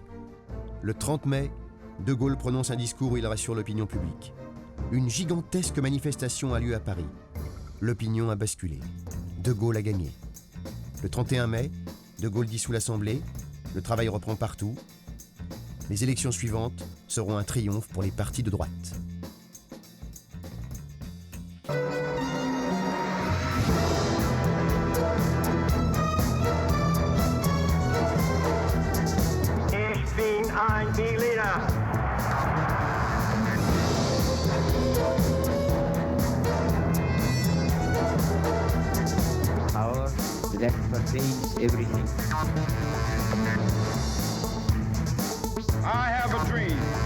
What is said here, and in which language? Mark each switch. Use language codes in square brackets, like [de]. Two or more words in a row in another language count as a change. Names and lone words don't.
[fr] Le 30 mai, De Gaulle prononce un discours où il rassure l'opinion publique. Une gigantesque manifestation a lieu à Paris. L'opinion a basculé. De Gaulle a gagné. Le 31 mai, De Gaulle dissout l'Assemblée. Le travail reprend partout. Les élections suivantes seront un triomphe pour les partis de droite. [de] Ich bin ein Berliner. [en] Power that pervades everything. I have a dream.